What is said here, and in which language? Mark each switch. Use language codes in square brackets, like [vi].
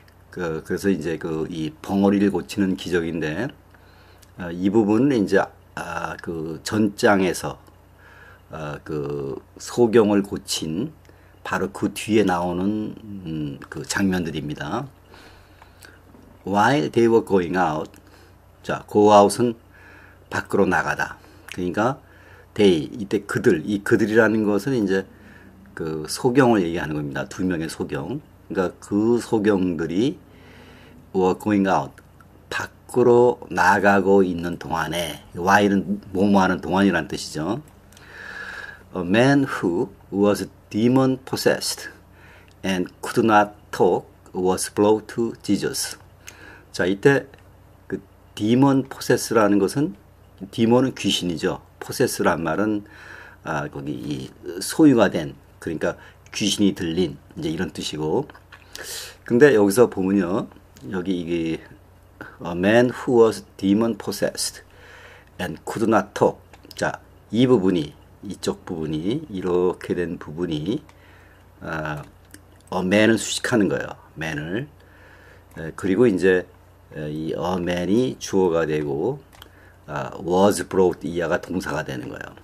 [ko] 그래서 이제 이 벙어리를 고치는 기적인데, 이 부분은 이제 그 전장에서 그 소경을 고친 바로 그 뒤에 나오는 그 장면들입니다. [en] While they were going out, 자, go out은 밖으로 나가다. [ko] 그러니까 they, 이때 그들, 이 그들이라는 것은 이제 그 소경을 얘기하는 겁니다. 두 명의 소경. 그러니까 그 소경들이 [en] were going out, [ko] 밖으로 나가고 있는 동안에, while은 뭐뭐하는 동안이라는 뜻이죠. [en] A man who was demon possessed and could not talk was brought to Jesus. [ko] 자, 이때 그 demon possess라는 것은, demon은 귀신이죠. possess란 말은 거기 이 소유가 된, 그러니까 귀신이 들린 이제 이런 뜻이고. 근데 여기서 보면요, 여기 이게 [en] a man who was demon possessed and could not talk. [ko] 자, 이 부분이, 이쪽 부분이, 이렇게 된 부분이 man을 수식하는 거예요. man을. 그리고 이제 이 man이 주어가 되고 was brought, 이하가 동사가 되는 거예요.